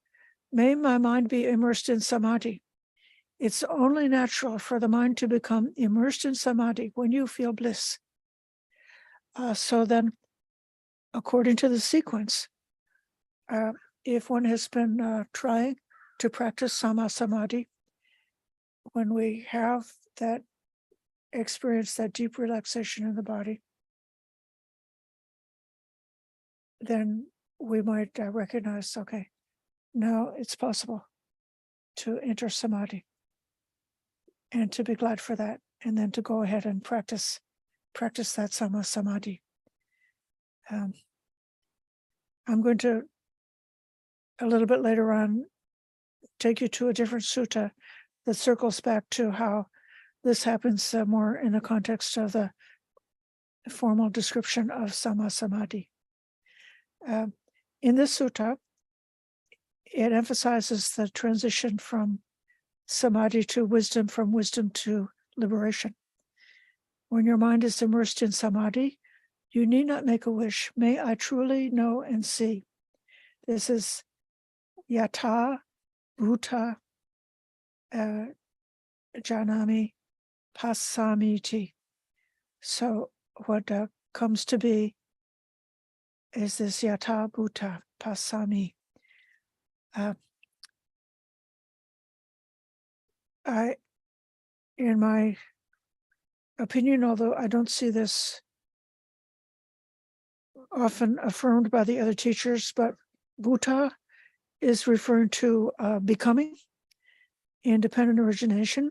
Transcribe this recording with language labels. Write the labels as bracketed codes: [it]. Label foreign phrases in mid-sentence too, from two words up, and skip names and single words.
[en] May my mind be immersed in samadhi. It's only natural for the mind to become immersed in samadhi when you feel bliss. So then, according to the sequence, if one has been trying to practice [pi] sama samadhi, [en] when we have that experience, that deep relaxation in the body, then we might recognize, okay, now it's possible to enter samadhi, and to be glad for that, and then to go ahead and practice that [pi] sama samadhi. [en] I'm going to, a little bit later on, take you to a different sutta that circles back to how this happens more in the context of the formal description of [pi] sama samadhi. [en] In this sutta, it emphasizes the transition from samadhi to wisdom, from wisdom to liberation. When your mind is immersed in samadhi, you need not make a wish. [pi] May I truly know and see. [en] This is [pi] yata bhuta janami passamiti. [en] So what comes to be is this [pi] yata bhuta passami. [en] In my opinion, although I don't see this often affirmed by the other teachers, but Bhuta is referring to becoming, independent origination.